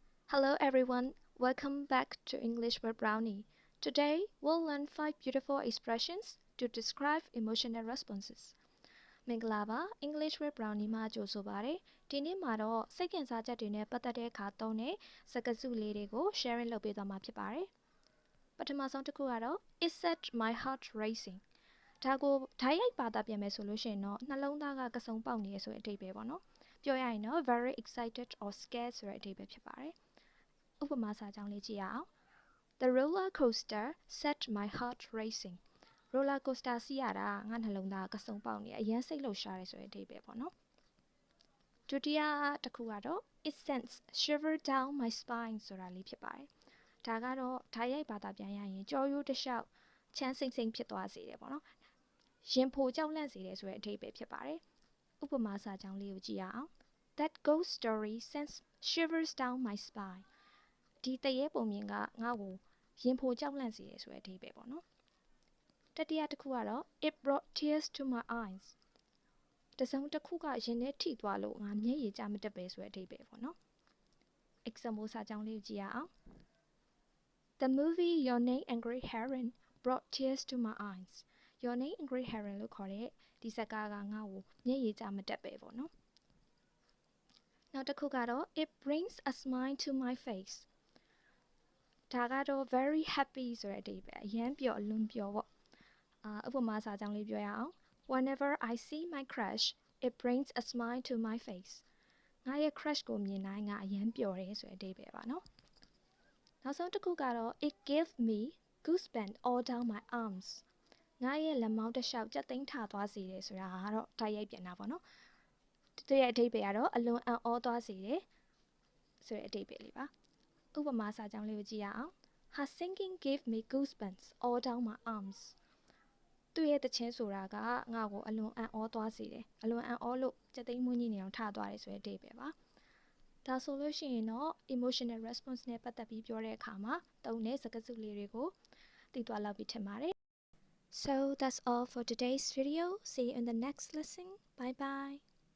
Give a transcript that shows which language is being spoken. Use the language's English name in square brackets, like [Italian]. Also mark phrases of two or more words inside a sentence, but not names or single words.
[English] Hello everyone, welcome back to English with Brownie. Today we'll learn 5 beautiful expressions to describe emotional responses. [Burmese] မင်္ဂလာပါ English with Brownie မှာကြိုဆိုပါရစေ။ဒီနေ့မှာတော့စိတ်ဝင်စားချက်တွေနဲ့ပတ်သက်တဲ့အခါသုံးတဲ့စကားစုလေးတွေကို sharing လုပ်ပေးသွားမှာဖြစ်ပါတယ်။ပထမဆုံးတစ်ခုကတော့ [English] It set my heart racing [Burmese] ဒါကိုဓာတ်ရိုက်ဘာသာပြန်မယ်ဆို လို့ရှိရင်တော့နှလုံးသားကကစုံပေါက်နေရဆိုတဲ့အဓိပ္ပာယ်ပေါ့နော်။ပြောရရင်တော့ [English] very excited or scared [Burmese] ဆိုတဲ့အဓိပ္ပာယ်ဖြစ်ပါတယ်။ဥပမာစာကြောင်းလေးကြည့်ရအောင် [English] The roller coaster set my heart racing roller coaster [Burmese] စီးရတာငါနှလုံးသားကစုံပေါက်နေအရင်စိတ်လှုပ်ရှားတယ်ဆိုတဲ့အဓိပ္ပာယ်ပေါ့နော်ဒုတိယတစ်ခုကတော့ [English] it sends shiver down my spine [Burmese] ဆိုတာ လေးဖြစ်ပါတယ်ဒါကတော့ဓာတ်ရိုက်ဘာသာပြန်ရရင်ကြောရိုးတစ်လျှောက်ချမ်းစိမ့်စိမ့်ဖြစ်သွားစေတယ်ပေါ့နော်ရင်ဖိုကြောက်လန့် စေတယ်ဆိုတဲ့အဓိပ္ပာယ်ဖြစ်ပါတယ်ဥပမာစာကြောင်းလေးကိုကြည့်ရအောင် [English] That ghost story sends shivers down my spine [Burmese] ဒီတရေပုံမြင်ကငါ့ကိုရင်ဖိုကြောက်လန့်စေတယ်ဆိုတဲ့အဓိပ္ပာယ်ပေါ့နော်တတိယတစ်ခုကတော့ [English] it brought tears to my eyes [Burmese] တစုံတစ်ခုကရင်ထဲထိသွားလို့ငါမျက်ရည်ကျမတက်ပဲဆိုတဲ့အဓိပ္ပာယ်ပေါ့နော် example စာကြောင်းလေးကိုကြည့်ရအောင် [English] The movie Your Name Angry Heron brought tears to my eyes [Burmese] Your Name Angry Heron လို့ခေါ်တဲ့ဒီဇာတ်ကားကငါ့ကိုမျက်ရည်ကျမတက်ပဲပေါ့နော်နောက်တစ်ခုကတော့ [English] it brings a smile to my face [Burmese] ဒါကတော့ [English] very happy [Burmese] ဆိုတဲ့အဓိပ္ပာယ်အရမ်းပျော် အလွန်ပျော်ပေါ့ဥပမာစာကြောင်းလေးပြောရအောင် [English] Whenever I see my crush it brings a smile to my face [Burmese] ငါရဲ့ crush ကိုမြင်တိုင်းငါအရမ်းပျော်တယ်ဆိုတဲ့အဓိပ္ပာယ်ပါနော်နောက်ဆုံးတစ်ခု ကတော့ [English] it gave me goosebumps all down my arms [Burmese] ငါရဲ့လက်မောင်းတစ်လျှောက်ကြက်သိမ်းထသွားစေတယ်ဆိုတာကတော့တိုက်ရိုက်ပြန်တာပေါ့နော်သူ ရဲ့အဓိပ္ပာယ်ကတော့အလွန်အံ့ဩသွားစေတယ်ဆိုတဲ့အဓိပ္ပာယ်လေးပါဥပမာစာကြောင်းလေးကိုကြည့်ရအောင် [English] Her singing gave me goosebumps all down my arms [Burmese] သူ့ရဲ့တခြင်းဆိုတာကငါ့ကိုအလွန်အံ့ဩသွားစေတယ်အလွန်အံ့ဩလို့ကြက်သိမ်းမွေးညင်းနေအောင်ထသွားတယ်ဆိုတဲ့အဓိပ္ပာယ်ပါဒါဆိုလို့ရှိရင်တော့ [English] emotional response [Burmese] နဲ့ပတ်သက်ပြီးပြောတဲ့အခါမှာသုံးတဲ့စကားစုလေးတွေကိုသိသွားလောက်ပြီထင်ပါတယ် [English] So that's all for today's video. See you in the next lesson. Bye bye.